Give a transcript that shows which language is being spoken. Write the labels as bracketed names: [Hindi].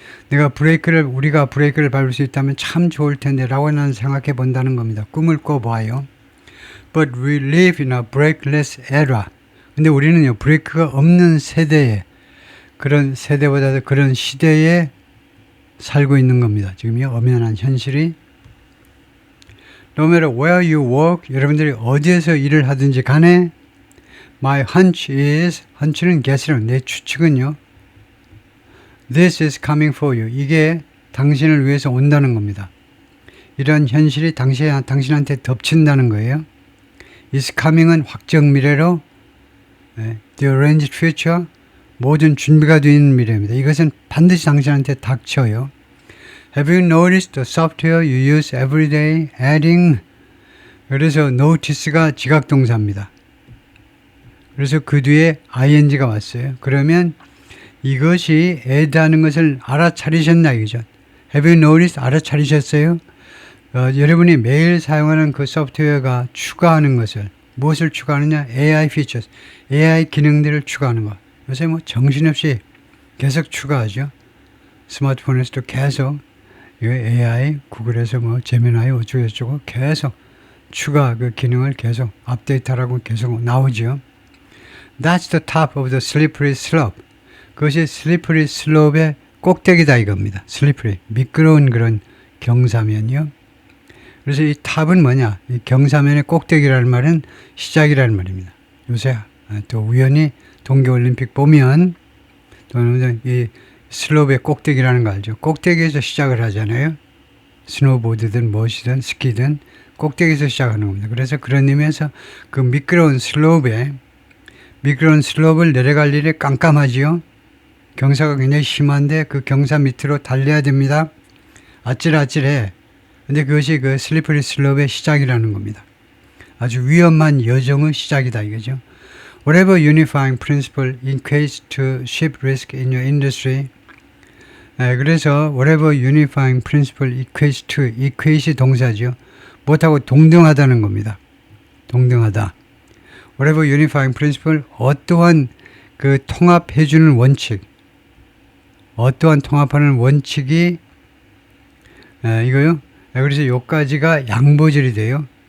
[Korean] 우리가 브레이크를 밟을 수 있다면 참 좋을 텐데 라고 나는 생각해 본다는 겁니다. 꿈을 꿔봐요. [English] But we live in a breakless era. [Korean] 근데 우리는요, 브레이크가 없는 그런 세대보다도 그런 시대에 살고 있는 겁니다. 지금요, 엄연한 현실이. [English] No matter where you work, [Korean] 여러분들이 어디에서 일을 하든지 간에, [English] my hunch is, hunch는 guess는 [Korean] 내 추측은요, [English] this is coming for you. [Korean] 이게 당신을 위해서 온다는 겁니다. 이런 현실이 당신한테 덮친다는 거예요. [English] is coming [Korean] 은 확정 미래로, [English] the arranged future, [Korean] 모든 준비가 되어 있는 미래입니다. 이것은 반드시 당신한테 닥쳐요. [English] Have you noticed the software you use every day adding? [Korean] 그래서 notice가 지각동사입니다. 그래서 그 뒤에 ing가 왔어요. 그러면 이것이 add하는 것을 알아차리셨나 이거죠. [English] Have you noticed? [Korean] 알아차리셨어요? 여러분이 매일 사용하는 그 소프트웨어가 추가하는 것을 무엇을 추가하느냐? [English] AI features, [Korean] AI 기능들을 추가하는 것. 요새 정신없이 계속 추가하죠. 스마트폰에서도 계속 AI, 구글에서 제미나이 어쩌고저쩌고 계속 추가 그 기능을 계속 업데이트하라고 계속 나오죠. [English] That's the top of the slippery slope. [Korean] 그것이 slippery slope의 꼭대기다 이겁니다. slippery, 미끄러운 그런 경사면이요. 그래서 이 탑은 뭐냐? 이 경사면의 꼭대기라는 말은 시작이라는 말입니다. 요새 또 우연히 동계올림픽 보면 또는 이 슬로프의 꼭대기라는 거 알죠? 꼭대기에서 시작을 하잖아요. 스노보드든 무엇이든 스키든 꼭대기에서 시작하는 겁니다. 그래서 그런 의미에서 그 미끄러운 슬로프를 내려갈 일이 깜깜하지요. 경사가 굉장히 심한데 그 경사 밑으로 달려야 됩니다. 아찔아찔해. 근데 그것이 그 슬리퍼리 슬롭의 시작이라는 겁니다. 아주 위험한 여정의 시작이다 이거죠. [English] Whatever unifying principle equates to ship risk in your industry. [Korean] 그래서 [English] whatever unifying principle equates to, equate이 동사죠. [Korean] 뭐하고 동등하다는 겁니다. 동등하다. [English] Whatever unifying principle, [Korean] 어떠한 그 통합해주는 원칙, 어떠한 통합하는 원칙이 이거요. 그래서 요까지가 양보절이 돼요.